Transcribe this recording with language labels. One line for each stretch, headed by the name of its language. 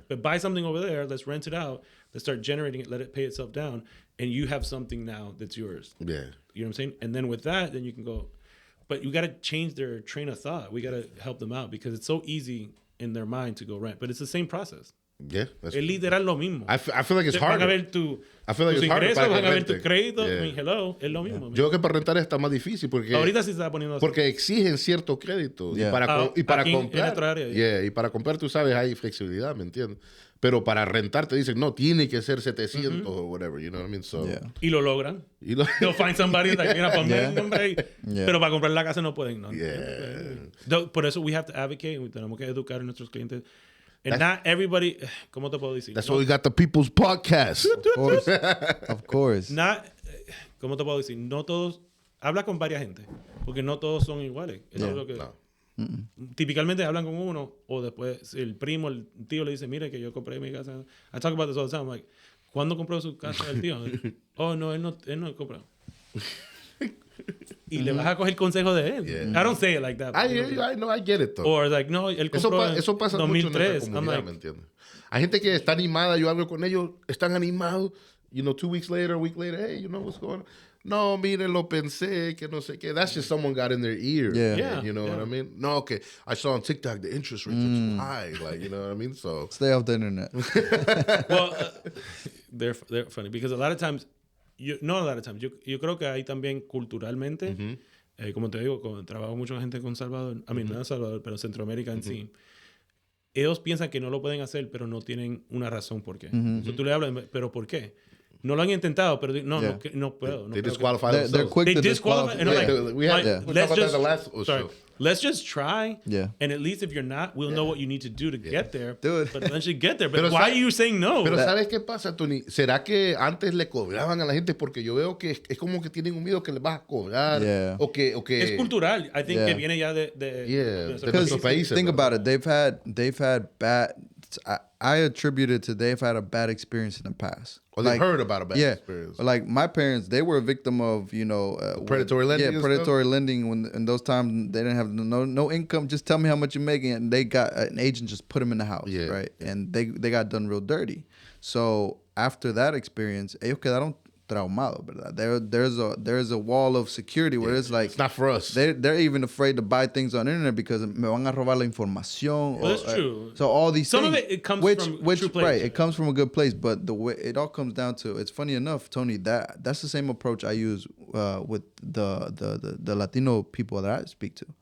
English: But buy something over there, let's rent it out, let's start generating it, let it pay itself down, and you have something now that's yours. Yeah. You know what I'm saying? And then with that, then you can go. But you got to change their train of thought. We got to help them out, because it's so easy in their mind to go rent. But it's the same process. Yeah,
Spanish: es literal lo mismo.
English: I feel like it's harder.
Spanish: Van a ver tus ingresos, van a ver tu crédito.
English: I mean, hello,
Spanish: es lo mismo. Yo creo que para rentar está más difícil porque ahorita sí se está poniendo así. Porque exigen cierto crédito y para comprar. Y para comprar, tú sabes, hay flexibilidad, ¿me entiendes? Pero para rentar te dicen, no, tiene que ser 700 o
English: whatever, you know what I mean? So,
Spanish: y lo logran.
English: They'll find somebody like,
Spanish: mira, ponme un nombre. Pero para comprar la casa no pueden, ¿no? Por eso
English: we have to advocate,
Spanish: tenemos que educar a nuestros clientes.
English: And not everybody,
Spanish: ¿cómo te puedo decir?
English: That's why we got the People's Podcast. Of course.
Spanish: ¿Cómo te puedo decir? No todos, habla con varias gente, porque no todos son iguales. Eso es lo que, típicamente hablan con uno, o después el primo, el tío le dice, mire que yo compré mi casa.
English: I talk about this all the time. I'm like,
Spanish: ¿cuándo compró su casa el tío? Oh, no, él no compró. y le vas a coger el consejo de él.
English: Yeah. I don't say it like that. I know, I get it though. Or like,
Spanish: no, él compró Eso pasa mucho en 2003. nuestra comunidad,
English: like,
Spanish: ¿me entiendes? Hay gente que está animada, yo hablo con ellos, están animados,
English: 2 weeks later, a week later, hey, you know what's going on?
Spanish: No, mire, lo pensé, que no sé qué.
English: That's just someone got in their ear. Yeah. You know what I mean? No, okay. I saw on TikTok the interest rates are too high. Like, you know what I mean? So Stay off the internet. well, they're funny because a lot of times,
Spanish: yo creo que hay también culturalmente, como te digo, trabajo mucha gente con Salvador, no en Salvador, pero Centroamérica en sí. Ellos piensan que no lo pueden hacer, pero no tienen una razón por qué.
English: So,
Spanish: tú le hablas, pero ¿por qué? No lo han intentado, pero no puedo.
English: they disqualify themselves. They're quick They to disqualify. And I'm like, we talked about that the last show. Let's just try. Yeah. And at least if you're not, we'll know what you need to do to get there. Do it. But eventually get there. But
Spanish: Pero
English: why are you saying no?
Spanish: Pero ¿sabes qué pasa, Tony? ¿Será que antes le cobraban a la gente? Porque yo veo que es como que tienen un miedo que les vas a cobrar.
English: Yeah.
Spanish: O que... Es cultural.
English: I think
Spanish: que viene ya de nuestros países.
English: Think about it. They've had bad. I attribute it to they've had a bad experience in the past. Or they've heard about a bad experience. Like my parents, they were a victim of predatory lending. Yeah, predatory lending. When in those times they didn't have no income. Just tell me how much you're making, and they got an agent just put them in the house, right? Yeah. And they got done real dirty. So after that experience,
Spanish: ellos quedaron traumados, ¿verdad?
English: There's a wall of security where it's like it's not for us. They're even afraid to buy things on the internet because
Spanish: me van a robar la información.
English: Well, that's true. So all these some things, of it comes from a true place. Right, it comes from a good place, but the way it all comes down to, it's funny enough, Tony, that's the same approach I use with the Latino people that I speak to.